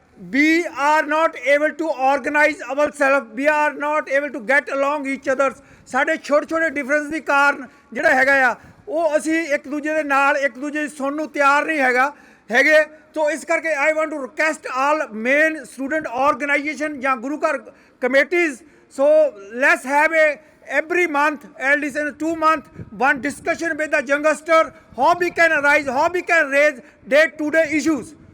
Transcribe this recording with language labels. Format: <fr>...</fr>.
<en>we are not able to organize ourselves, we are not able to get along each others.</en> <pa>ਸਾਡੇ ਛੋਟੇ ਛੋਟੇ difference ਦੀ ਕਾਰਨ ਜਿਹੜਾ ਹੈਗਾ ਆ ਉਹ ਅਸੀਂ ਇੱਕ ਦੂਜੇ ਦੇ ਨਾਲ ਇੱਕ ਦੂਜੇ ਦੀ ਸੁਣਨ ਨੂੰ ਤਿਆਰ ਨਹੀਂ ਹੈਗੇ। ਸੋ ਇਸ ਕਰਕੇ</pa> <en>I want to request all main student organisation ਜਾਂ ਗੁਰੂ ਘਰ committees, so let's have every month, at least in 2 months, one discussion with the youngster, how we can arise, how we can raise day-to-day issues.</en>